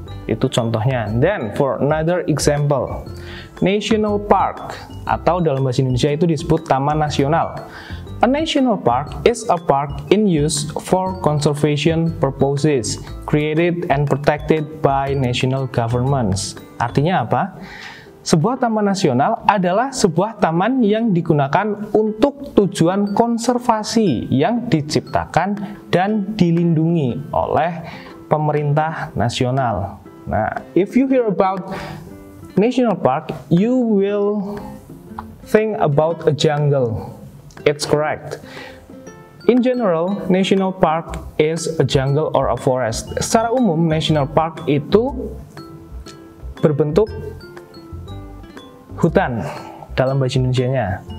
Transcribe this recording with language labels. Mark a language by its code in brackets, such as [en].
[id] Itu contohnya. [en] Then for another example, [id] national park atau dalam bahasa Indonesia itu disebut taman nasional. [en] A national park is a park in use for conservation purposes, created and protected by national governments. [id] Artinya apa? Sebuah taman nasional adalah sebuah taman yang digunakan untuk tujuan konservasi yang diciptakan dan dilindungi oleh pemerintah nasional. [en] Nah, if you hear about national park, you will think about a jungle. It's correct. In general, national park is a jungle or a forest. [id] Secara umum, national park itu berbentuk hutan dalam bahasa Indonesianya.